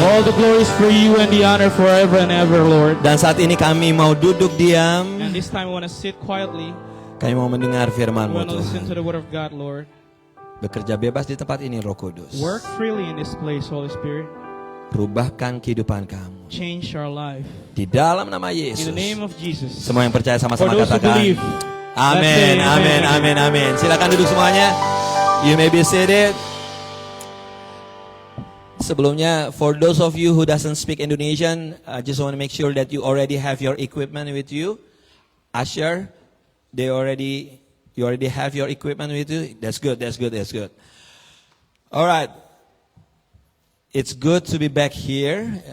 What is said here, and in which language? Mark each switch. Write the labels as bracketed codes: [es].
[en] All the glory is for you and the honor forever and ever, Lord. [id] Dan saat ini kami mau duduk diam. [en] And this time we want to sit quietly. [id] Kami mau mendengar [en] We [id] firman-Mu [en] want to listen [id] Tuhan. [en] to the word of God, Lord. [id] Bekerja bebas di tempat ini Roh Kudus. [en] Work freely in this place, Holy Spirit. [id] Rubahkan kehidupan kami. [en] Change our life. [id] Di dalam nama [en] In [id] Yesus. [en] the name of Jesus. [id] Semua yang percaya [en] For [id] sama-sama [en] those who [id] katakan. [en] believe. [id] Amin, [en] Let's say [id] amin, [en] amen. [id] amin, amin. Silakan duduk semuanya. [en] You may be seated. [id] Sebelumnya, [en] for those of you who doesn't speak Indonesian, I just want to make sure that you already have your equipment with you. Asher, you already have your equipment with you. That's good, that's good, that's good. Alright, it's good to be back here.